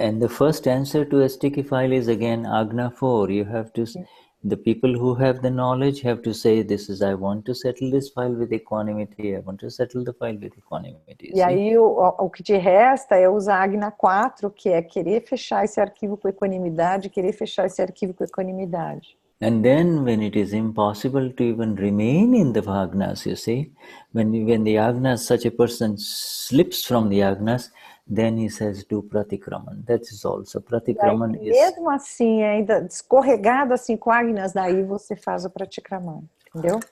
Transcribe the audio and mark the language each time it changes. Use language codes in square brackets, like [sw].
[en] And the first answer to a sticky file is again Agna 4. You have to, the people who have the knowledge have to say, I want to settle this file with equanimity, I want to settle the file with equanimity. [pt] E aí o que te resta é usar Agna 4, que é querer fechar esse arquivo com equanimidade, querer fechar esse arquivo com equanimidade. [en] And then when it is impossible to even remain in the Agnas, you see, when the Agnas, such a person slips from the Agnas, then he says, do Pratikraman. That is also, Pratikraman is... [pt] Mesmo assim, ainda escorregado assim com Agnas, daí você faz o Pratikraman, entendeu?